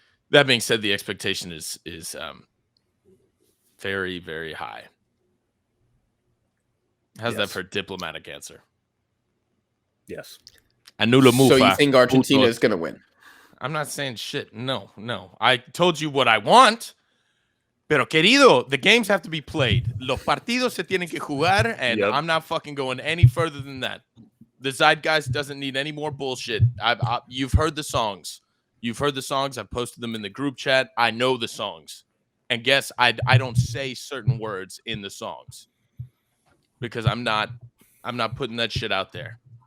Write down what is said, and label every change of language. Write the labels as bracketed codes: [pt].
[en] That being said, the expectation is very, very high. How's that for a diplomatic answer? Yes. So you think Argentina is going to win? I'm not saying shit. No. I told you what I want. [es] Pero querido, [en] the games have to be played. [es] Los partidos se tienen que jugar, and [en] Yep. I'm not fucking going any further than that. The Zeitgeist doesn't need any more bullshit. You've heard the songs. You've heard the songs. I've posted them in the group chat. I know the songs. And guess I don't say certain words in the songs because I'm not putting that shit out there.